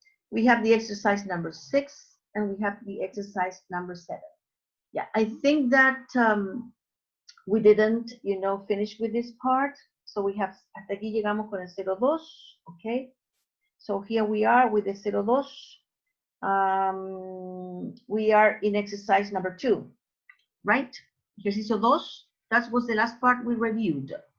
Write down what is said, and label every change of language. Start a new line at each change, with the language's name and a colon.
English: We have the exercise number 6 and we have the exercise number 7. Yeah, I think that we didn't, finish with this part. So we have,
Spanish: hasta aquí llegamos con el 02, okay?
English: So here we are with the 02. We are in exercise number 2, right?
Spanish: Ejercicio 2,
English: that was the last part we reviewed.